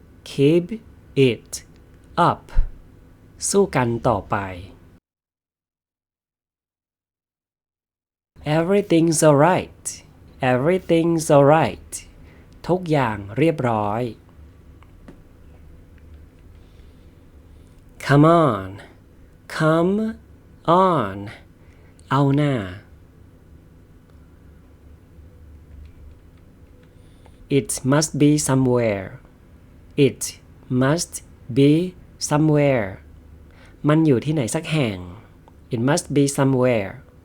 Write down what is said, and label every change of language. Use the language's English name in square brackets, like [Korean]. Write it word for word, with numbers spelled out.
[English] Keep it up. [Thai] สู้กันต่อไป [English] Everything's alright. Everything's alright. [Thai] ทุกอย่างเรียบร้อย [English] Come on. Come on. [Thai] เอาหน้า [English] It must be somewhere. It must be somewhere. [Thai] มันอยู่ที่ไหนสักแห่ง [English] It must be somewhere.